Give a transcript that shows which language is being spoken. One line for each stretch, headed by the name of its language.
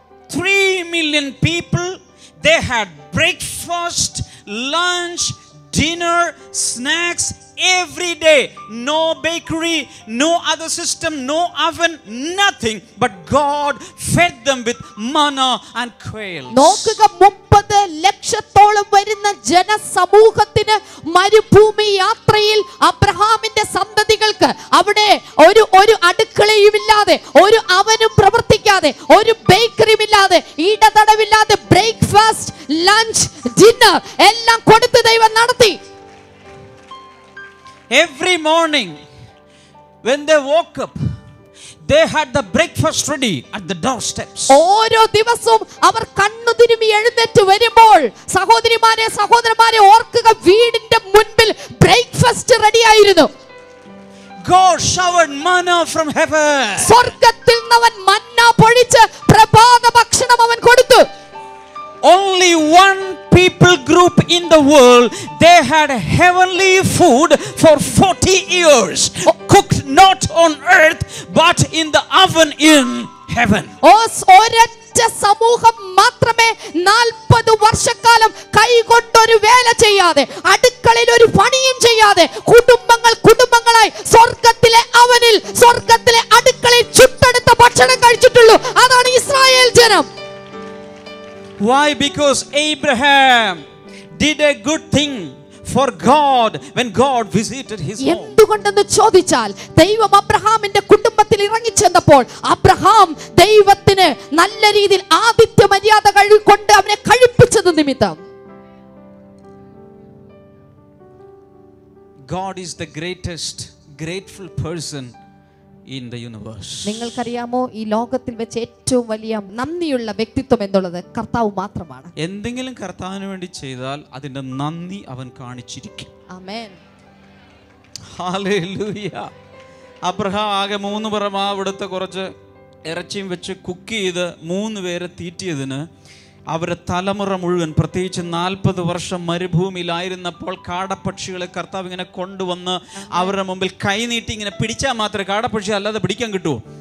English: 3 million people, they had breakfast, lunch, dinner, snacks every day. No bakery, no other system, no oven, nothing, but God fed them with manna and quail.
Malayalam: നോക്കുക, 30 ലക്ഷത്തോളം വരുന്ന ജനസമൂഹത്തിന് മരുഭൂമി യാത്രയിൽ അബ്രഹാമിന്റെ സന്തതികൾക്ക് അവിടെ ഒരു അടുക്കളയും ഇല്ലാതെ, ഒരു അവനും പ്രവർത്തിക്കാതെ, ഒരു ബേക്കറിയും ഇല്ലാതെ, ഇടതടവില്ലാതെ ബ്രേക്ക്ഫാസ്റ്റ്, ലഞ്ച്, ഡിന്നർ എല്ലാം കൊടുത്ത് ദൈവം നടത്തി.
English: Every morning when they woke up, they had the breakfast ready at the doorsteps.
Malayalam: ഓരോ ദിവസവും അവർ കണ്ണുതിരുമി എഴുന്നേറ്റ് വരുമ്പോൾ സഹോദരന്മാരെ ഓർക്കുക, വീടിന്റെ മുൻപിൽ ബ്രേക്ക്ഫാസ്റ്റ് റെഡി ആയിരുന്നു.
English: God showered manna from heaven.
Malayalam: സ്വർഗ്ഗത്തിൽ നിന്ന് അവൻ മന്ന പൊഴിച്ച് പ്രഭാത ഭക്ഷണം അവൻ കൊടുത്തു.
English: Only one people group in the world, they had heavenly food for 40 years, cooked not on earth but in the oven in heaven.
Malayalam: ഒരൊറ്റ സമൂഹം മാത്രമേ 40 വർഷക്കാലം കൈകൊണ്ടൊരു വേല ചെയ്യാതെ, അടുക്കളയിൽ ഒരു പണിയും ചെയ്യാതെ, കുടുംബങ്ങളായി സ്വർഗ്ഗത്തിലെ അവനിൽ, സ്വർഗ്ഗത്തിലെ അടുക്കളയിൽ ചുട്ടെടുത്ത ഭക്ഷണം കഴിച്ചിട്ടുള്ളൂ. അതാണ് ഇസ്രായേൽ ജനം.
English: Why? Because Abraham did a good thing for God when God visited his home.
Malayalam: എന്തുകൊണ്ടെന്ന് ചോദിച്ചാൽ, ദൈവം അബ്രഹാമിന്റെ കുടുംബത്തിൽ ഇറങ്ങിച്ചെന്നപ്പോൾ അബ്രഹാം ദൈവത്തിന് നല്ല രീതിയിൽ ആതിഥ്യ മര്യാദ കൊണ്ട് അവനെ കഴിപ്പിച്ചത് നിമിത്തം.
English: God is the greatest grateful person in the universe.
Malayalam: നിങ്ങൾക്കറിയാമോ, ഈ ലോകത്തിൽ വെച്ച് ഏറ്റവും വലിയ നന്ദിയുള്ള വ്യക്തിത്വം എന്നുള്ളത് കർത്താവ് മാത്രമാണ്. എന്തെങ്കിലും കർത്താവിന് വേണ്ടി ചെയ്താൽ അതിന്റെ നന്ദി അവൻ കാണിച്ചിരിക്കും. ആമേൻ. ഹല്ലേലൂയ. അബ്രഹാം ആകെ 3 പറ മാവ് എടുത്ത് കുറച്ച് ഇറച്ചിയും വെച്ച് കുക്ക് ചെയ്ത് 3 പേരെ തീറ്റിയതിന് അവരുടെ തലമുറ മുഴുവൻ, പ്രത്യേകിച്ച് 40 വർഷം മരുഭൂമിയിലായിരുന്നപ്പോൾ കാടപ്പക്ഷികളെ കർത്താവ് ഇങ്ങനെ കൊണ്ടുവന്ന് അവരുടെ മുമ്പിൽ കൈനീട്ടി ഇങ്ങനെ പിടിച്ചാൽ മാത്രമേ, കാടപ്പക്ഷി അല്ലാതെ പിടിക്കാൻ കിട്ടുമോ?